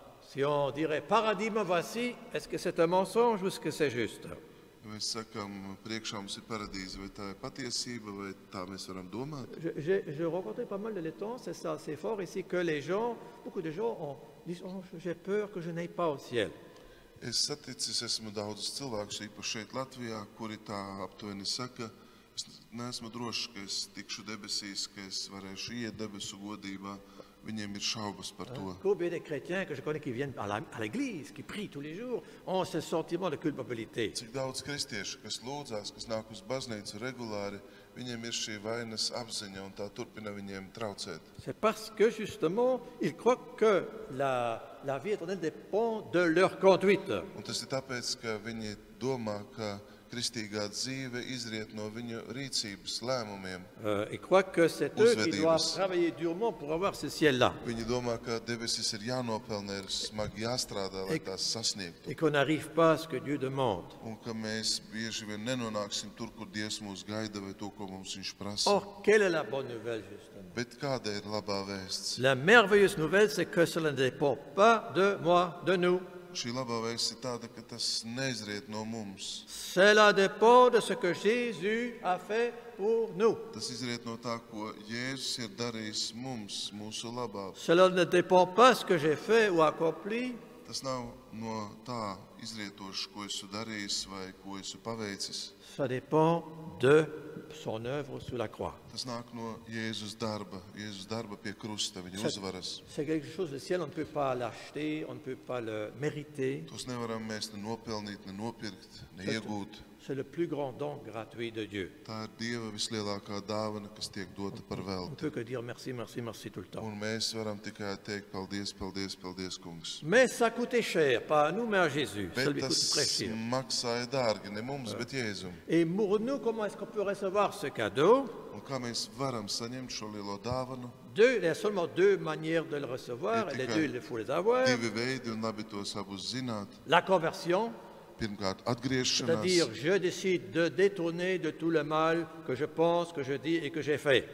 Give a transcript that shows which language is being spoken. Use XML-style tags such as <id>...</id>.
<fr>Si on dirait paradis me voici, est-ce que c'est un mensonge ou est-ce que c'est juste?</fr> <lv>Ja mēs sakam, priekšā mums ir paradīze, vai tā ir patiesība, vai tā mēs varam domāt?</lv> <fr>J'ai rencontré pas mal de Lettons, c'est ça, c'est fort ici, que les gens, beaucoup de gens disent oh, j'ai peur que je n'aille pas au ciel.</fr> <lv>Es saticis esmu daudzus cilvēkus, īpaši šeit Latvijā, kuri tā aptuveni saka, es neesmu drošs, ka es tikšu debesīs, ka es varēšu iet debesu godībā. Viņiem ir šaubas par to.</lv> <fr>Combien de chrétiens que je connais qui viennent à l'église, qui prient tous les jours, ont ce sentiment de culpabilité.</fr> <lv>Cik daudz kristiešu, kas lūdzās, kas nāk uz baznīcu regulāri, viņiem ir šī vainas apziņa un tā turpina viņiem traucēt.</lv> <fr>C'est parce que justement, ils croient que la vie éternelle dépend de leur conduite.</fr> <lv>Un tas ir tāpēc, ka viņi domā, ka kristīgā dzīve izriet no viņu rīcības lēmumiem.</lv> <fr>Ils croient que c'est eux qui doivent travailler durement pour avoir ce ciel-là.</fr> <lv>Viņi domā, ka debesis ir jānopelna, ir smagi jāstrādā, lai tās sasniegtu.</lv> <fr>Et qu'on n'arrive pas à ce que Dieu demande.</fr> <lv>Un ka mēs bieži vien nenonāksim tur, kur Dievs mūs gaida, vai to, ko mums viņš prasa.</lv> <fr>Or, quelle est la bonne nouvelle, justement?</fr> <lv>Bet kāda ir labā vēsts?</lv> <fr>La merveilleuse nouvelle, c'est que cela ne dépend pas de moi, de nous.</fr> <lv>Šī labā vēsts ir tāda, ka tas neizriet no mums.</lv> <fr>Cela dépend de ce que Jésus a fait pour nous.</fr> <lv>Tas izriet no tā, ko Jēzus ir darījis mums, mūsu labā.</lv> <fr>Cela ne dépend pas de ce que j'ai fait ou accompli.</fr> <lv>Tas nav no tā izrietoši, ko esmu darījis vai ko esmu paveicis.</lv> <fr>Ça dépend de son œuvre sur la croix.</fr> <lv>Tas nāk no Jēzus darba pie krusta, viņa uzvaras.</lv> <fr>C'est quelque chose de ciel, on ne peut pas l'acheter, on ne peut pas le mériter.</fr> <lv>Tos nevaram mēs ne nopelnīt, ne nopirkt, ne iegūt.</lv> <fr>C'est le plus grand don gratuit de Dieu.</fr> <lv>Tā ir Dieva vislielākā dāvana, kas tiek dota par</lv> <fr>On ne</fr> <lv>velti.</lv> <fr>peut que dire merci, merci, merci tout le temps.</fr> <lv>Un mēs varam tikai teikt paldies, paldies, paldies, kungs.</lv> <fr>Mais ça coûtait cher, pas à nous, mais à Jésus. Ça</fr> <lv>Bet</lv> <fr>lui coûte très</fr> <lv>tas</lv> <fr>cher.</fr> <lv>maksāja dārgi, ne mums, bet Jēzum.</lv> <fr>Et pour nous, comment est-ce qu'on peut recevoir ce cadeau?</fr> <lv>Un kā mēs varam saņemt šo lielo dāvanu?</lv> <fr>Il y a seulement deux manières de le recevoir, et les deux, il faut les avoir.</fr> <lv>Divi veidi, un labi tos abus zināt.</lv> <fr>La conversion,</fr> <lv>Pirmkārt, atgriešanās.</lv> <fr>c'est-à-dire je décide de détourner de tout le mal que je pense, que je dis et que j'ai fait.</fr>